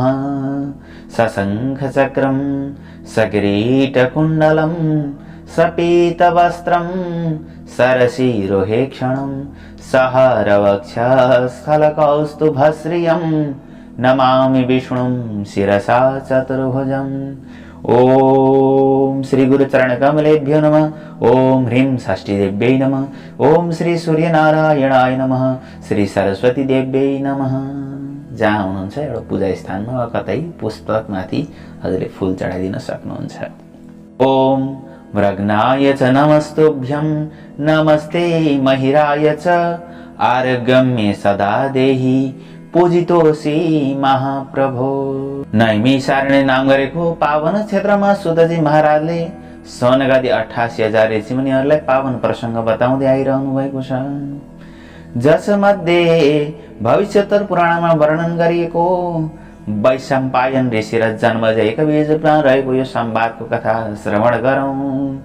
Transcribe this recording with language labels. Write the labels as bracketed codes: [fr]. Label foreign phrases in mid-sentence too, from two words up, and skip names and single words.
[sa] सशंखचक्रं सकिरीटकुण्डलं सपीतवस्त्रं सरसीरोहेक्षणं सहरवक्षस्थलकौस्तुभश्रियं नमामि विष्णुं शिरसा चतुर्भुजम्। ओम श्री गुरुचरण कमलेभ्यो नमः। ओम ह्रीं षष्ठीदेव्यै नमः। ओम श्री सूर्यनारायणाय नमः। श्री सरस्वती देव्यै नमः। [ne] जहाँ हुनुहुन्छ एउटा पूजा स्थानमा वा कतै पुस्तकमाथि हजुरले फूल चढाइदिन सक्नुहुन्छ। [sa] ओम मृगनाय च नमस्तुभ्यं नमस्ते महिराय च आरोग्यं मे सदा देहि पूजितोऽसि महाप्रभो। [ne] नैमिषारण्य नाम गरेको पावन क्षेत्रमा सुतजी महाराजले सौनकादि 88,000 ऋषिमुनिहरूलाई पावन प्रसङ्ग बताउँदै आइरहनु भएको छ। जसमध्ये भविष्योत्तर पुराणमा वर्णन गरिएको वैशम्पायन ऋषि र जन्मजयका बीचमा रहेको यो संवादको कथा श्रवण गरौँ।